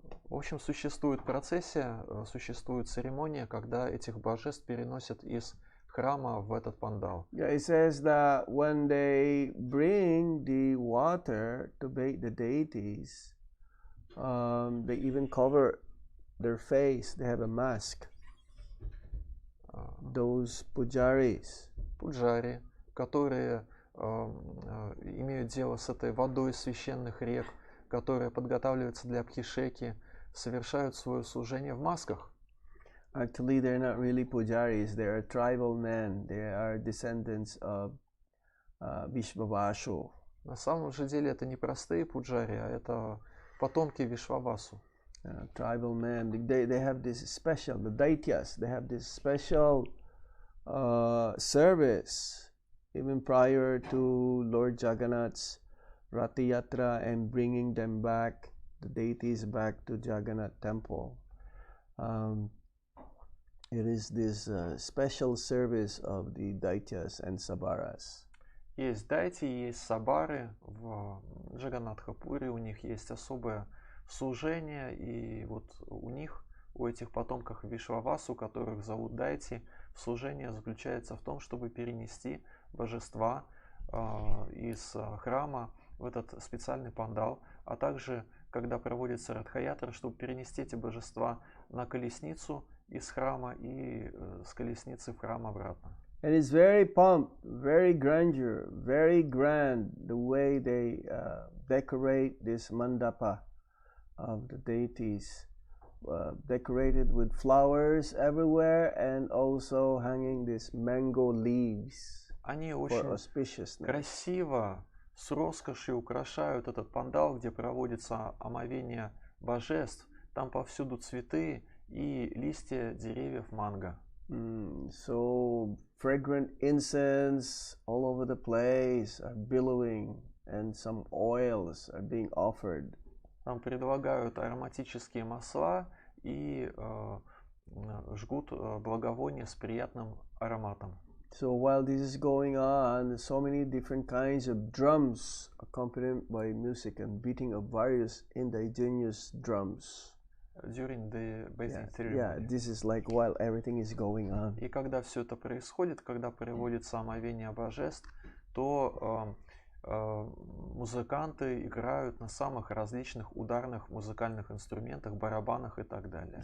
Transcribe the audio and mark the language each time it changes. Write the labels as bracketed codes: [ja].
[ru] В общем, существует процессия, существует церемония, когда этих божеств переносят из храма в этот пандал. [en] Yeah, it says that when they bring the water to bathe the deities, they even cover their face. They have a mask. Those pujaris. [ru] Пуджари, которые имеют дело с этой водой священных рек, которая подготавливается для абхишеки, совершают свое служение в масках. [en] Actually, they're not really pujaris. They are tribal men. They are descendants of Vishvavashu. [ru] На самом же деле это не простые пуджари, а это потомки Вишвавасу. [en] Tribal men. They have this special, the Daityas, they have this special service even prior to Lord Jagannath's Ratha Yatra and bringing them back, the deities back to Jagannath temple. It is this special service of the Daityas and Sabaras. [ru] Есть дайти, есть сабары в Джаганатхапуре, у них есть особое служение, и вот у них, у этих потомков Вишвавасу, которых зовут дайти, служение заключается в том, чтобы перенести божества из храма в этот специальный пандал, а также, когда проводится Радха-ятра, чтобы перенести эти божества на колесницу из храма и с колесницы в храм обратно. [en] And it's very pumped, very grandeur, very grand the way they decorate this mandapa of the deities, decorated with flowers everywhere and also hanging these mango leaves [ru] Они [en] for [ru] очень [en] auspiciousness. [ru] красиво, с роскошью украшают этот пандал, где проводится омовение божеств. Там повсюду цветы и листья деревьев манго. [en] So fragrant incense all over the place are billowing, and some oils are being offered. [ru] Там предлагают ароматические масла и жгут благовония с приятным ароматом. [en] So while this is going on, so many different kinds of drums accompanied by music and beating of various indigenous drums. During the bathing ceremony. Yeah, this is like while everything is going on. [ru] И когда все это происходит, когда проводится омовение божеств, то музыканты играют на самых различных ударных музыкальных инструментах, барабанах и так далее.